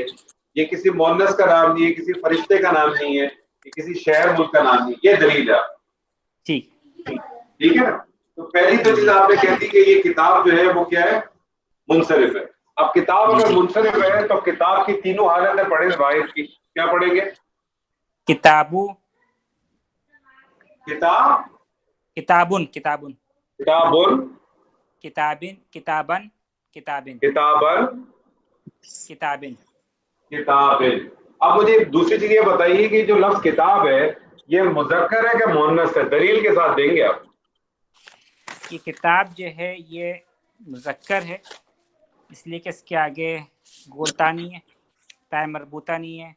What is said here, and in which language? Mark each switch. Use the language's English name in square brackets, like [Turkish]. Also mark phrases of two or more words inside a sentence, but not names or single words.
[Urdu] یہ کسی مؤنث کا نام نہیں ہے، کسی فرشتے کا نام نہیں ہے، یہ کسی شہر ملک کا نام نہیں. یہ دلیل ہے. ٹھیک ٹھیک ہے. تو پہلی تو چیز آپ نے کہہ دی کہ یہ کتاب جو ہے وہ کیا ہے، منصرف ہے. اب کتاب اگر منصرف ہے تو کتاب کی تینوں حالتیں پڑھیں واحد کی. کیا پڑھیں گے؟ [Arabic] کتابو کتاب، کتابن کتابن کتابن، کتابن کتابن کتابن کتابن، کتابن. کتابن. [Urdu] اب مجھے دوسری چیز یہ بتائیے کہ جو لفظ کتاب ہے یہ مذکر ہے کہ مؤنث ہے؟ دلیل کے ساتھ دیں گے آپ. یہ کتاب جو ہے یہ مذکر ہے، اس لیے کہ اس کے آگے گولتا نہیں ہے، تائے مربوطہ نہیں ہے.